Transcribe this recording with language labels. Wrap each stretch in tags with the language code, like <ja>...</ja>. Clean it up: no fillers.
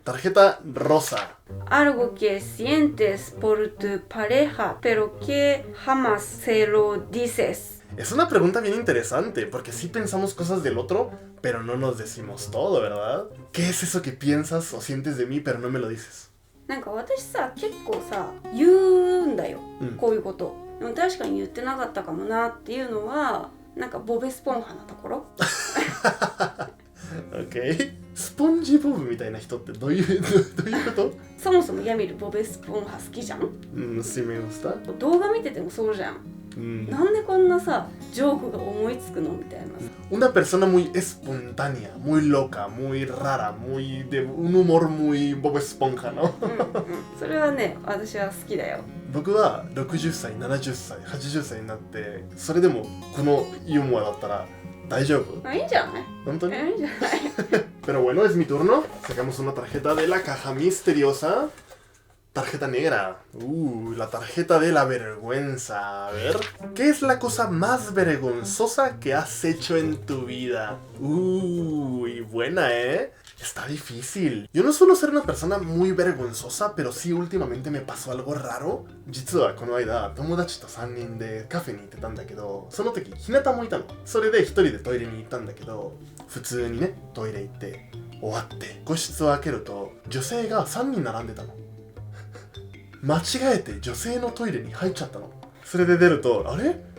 <es>Tarjeta rosa. Algo que sientes por tu pareja, pero que jamás se lo dices. Es una pregunta bien interesante, porque sí pensamos cosas del otro, pero no nos decimos todo, ¿verdad? ¿Qué es eso que piensas o sientes de mí, pero no me lo dices?</es> <ja>なんか私さ、結構さ、言うんだよ、こういうこと。でも確かに言ってなかったかもなっていうのは、なんかボブ・スポン派なところ。 OK。スポンジボブみたいな人ってどういうこと？そもそもヤミルボブ・スポン派好きじゃん？</ja> <es>sí me gusta。</es> <ja>動画見ててもそうじゃん。なんでこんなさ、ジョークが思いつくのみたいな。</ja> <es>Una persona muy espontánea, muy loca, muy rara, muy de un humor muy Bob Esponja, ¿no?</es> <ja>それはね、私は好きだよ。僕は60歳、70歳、80歳になって、それでもこのユーモアだったら大丈夫？いいんじゃない？本当に？いいんじゃない？</ja> <es>Pero bueno, es mi turno. Sacamos una tarjeta de la caja misteriosa. Tarjeta negra. La tarjeta de la vergüenza. A ver. ¿Qué es la cosa más vergonzosa que has hecho en tu vida? Buena, ¿eh? Está difícil. Yo no suelo ser una persona muy vergonzosa, pero sí últimamente me pasó algo raro.</es> <ja>実はこの間、友達と3人でカフェに行ってたんだけど、その時、ひなたもいたの。それで一人でトイレに行ったんだけど、普通にね、トイレ行って、終わって、個室を開けると、女性が3人並んでたの。間違えて女性のトイレに入っちゃったの。それで出ると、あれ？</ja>